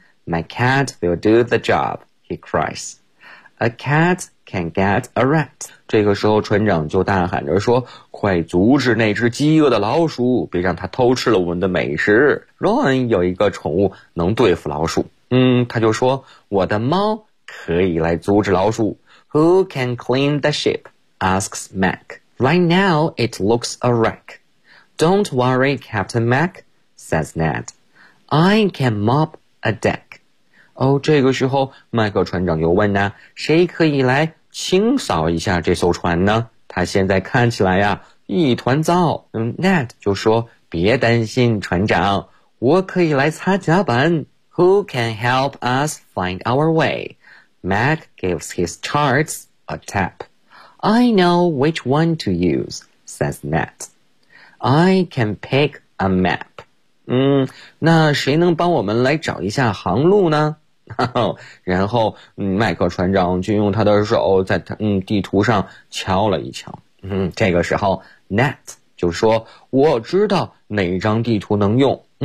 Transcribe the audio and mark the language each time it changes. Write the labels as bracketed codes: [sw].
[en] My cat will do the job, he cries. A cat can get a rat. [zh] 这个时候船长就大喊着说，快阻止那只饥饿的老鼠，别让它偷吃了我们的美食。 Ron 有一个宠物能对付老鼠。他就说，我的猫可以来阻止老鼠。 [en] Who can clean the ship? Asks Mac. Right now, it looks a wreck. Don't worry, Captain Mac, says Ned. I can mop a deck. [zh] 这个时候，麦克船长又问呢，谁可以来清扫一下这艘船呢？它现在看起来呀，一团糟。 Ned 就说，别担心，船长，我可以来擦甲板。 [en] Who can help us find our way? Mac gives his charts a tap. I know which one to use, says Nat. I can pick a map. [zh] 那谁能帮我们来找一下航路呢？然后麦克船长就用他的手在地图上敲了一敲。这个时候 Nat 就说，我知道哪张地图能用，